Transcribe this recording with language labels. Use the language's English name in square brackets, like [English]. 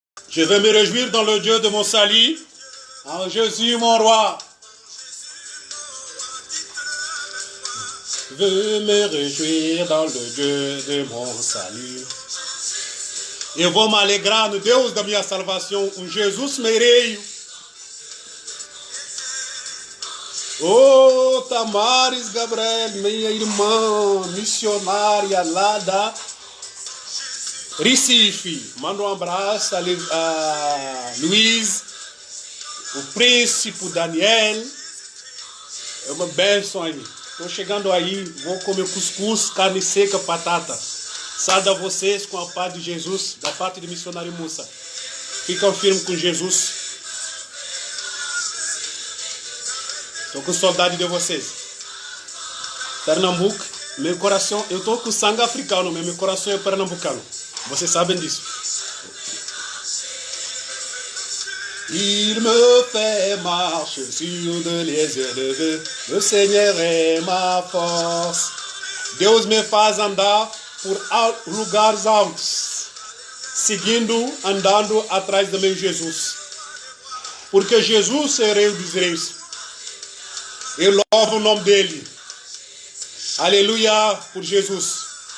[French] Je vais me réjouir dans le Dieu de mon salut, en Jésus mon roi. Je vais me réjouir dans le Dieu de mon salut. [Portuguese] Eu vou me alegrar no Deus da minha salvação, um Jesus mereio. Oh, Tamares Gabriel, minha irmã missionária lá da Recife. Manda um abraço a Luiz, o príncipe Daniel. É uma bênção aí. Estou chegando aí, vou comer cuscuz, carne seca, batata. Salve a vocês com a paz de Jesus, da parte do missionário Mussa. Ficam firmes com Jesus. Estou com saudade de vocês. Pernambuco, meu coração, eu estou com sangue africano, mas meu coração é pernambucano. Vocês sabem disso. [French] Il me fait marcher sur de les élevés. Le Seigneur est ma force. [Portuguese] Deus me faz andar por lugares altos, seguindo, andando atrás do meu Jesus. Porque Jesus é Rei dos Reis. Eu louvo o nome dele. Aleluia por Jesus.